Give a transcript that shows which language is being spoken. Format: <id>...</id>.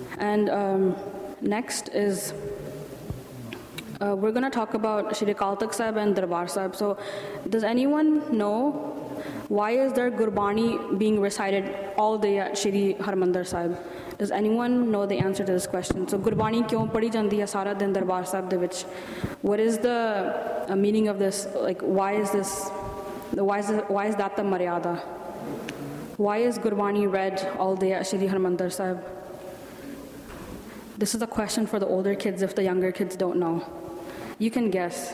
<en>And next is, we're gonna talk about Shri Akal Takht Sahib and Darbar Sahib. So does anyone know why is there Gurbani being recited all day at Shri Harmandir Sahib? Does anyone know the answer to this question?</en> <pa>So Gurbani ਕਿਉਂ ਪੜ੍ਹੀ ਜਾਂਦੀ ਹੈ ਸਾਰਾ ਦਿਨ ਦਰਬਾਰ ਸਾਹਿਬ ਦੇ ਵਿਚ?</pa> <en>What is the meaning of this? Like, why is that the maryada? Why is Gurbani read all day at Shri Harmandir Sahib? This is a question for the older kids if the younger kids don't know. You can guess.</en>